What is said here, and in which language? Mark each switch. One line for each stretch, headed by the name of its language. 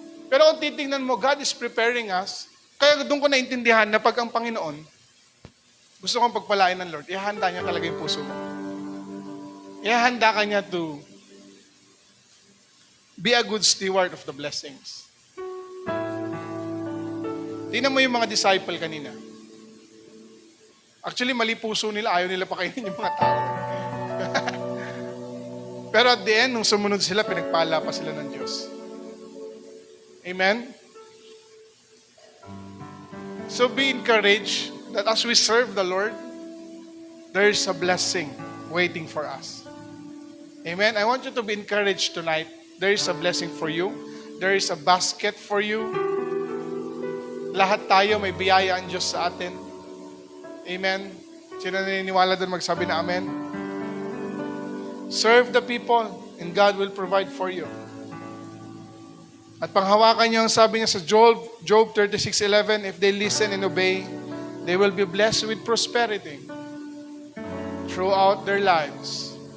Filipino: Pero kung titingnan mo,
English: God is preparing us.
Filipino: Kaya doon ko naintindihan na pag ang Panginoon, gusto kong pagpalain ng Lord, ihahanda niya talaga yung puso mo. Ihahanda ka niya
English: to be a good steward of the blessings.
Filipino: Tingnan mo yung mga disciple kanina. Actually, mali puso nila. Ayaw nila pakainin yung mga tao. Pero at the end, nung sumunod sila, pinagpala pa sila ng Diyos. Amen?
English: So be encouraged that as we serve the Lord, there is a blessing waiting for us. Amen? I want you to be encouraged tonight. There is a blessing for you. There is a basket for you.
Filipino: Lahat tayo may biyaya ang Diyos sa atin. Amen? Sino naniniwala doon magsabi na amen?
English: Serve the people and God will provide for you.
Filipino: At panghawakan niyo ang sabi niya sa
English: Job 36:11, if they listen and obey, they will be blessed with prosperity throughout their lives.